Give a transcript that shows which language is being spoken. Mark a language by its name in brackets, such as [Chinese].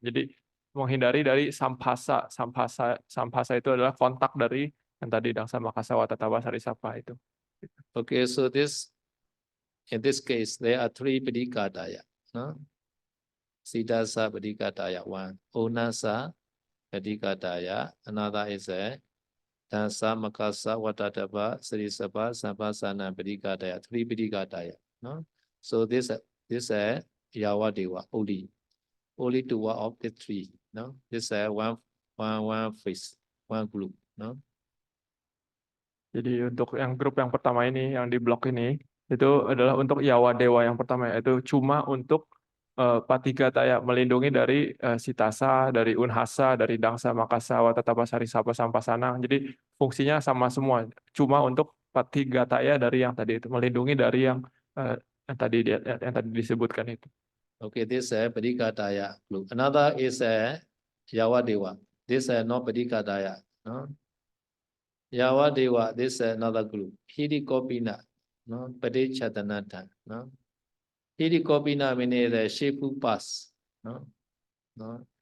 [Indonesian] Jadi menghindari dari sampasa. Sampasa itu adalah kontak dari yang tadi dangsa, makasa, watatapa, sarisapa itu. [English] Okay, so in this case, there are three Padikadaya. No? Siddhasa Padikadaya, one. Onasa Padikadaya, another is a Dansa, Makasa, Watatapa, Sarisapa, Sampasana Padikadaya, three Padikadaya. No? So this Yawadeva, only two of the three. No? This one phase, one group. No? [Indonesian] Jadi untuk yang grup yang pertama ini, yang di blok ini, itu adalah untuk Yawadewa yang pertama, yaitu cuma untuk Patigataya, melindungi dari Sitasa, dari Unhasa, dari Dangsa, Makasa, Watatapa, Sarisapa, Sampasana. Jadi fungsinya sama semua, cuma untuk Patigataya dari yang tadi itu, melindungi dari yang tadi disebutkan itu. [English] Okay, this is Padikadaya group. Another is Yawadeva. This is not Padikadaya. No? Yawadeva, this is another group. Hidikopina, no? Padichadanata, no? Hidikopina means the Shifu pass, no? No?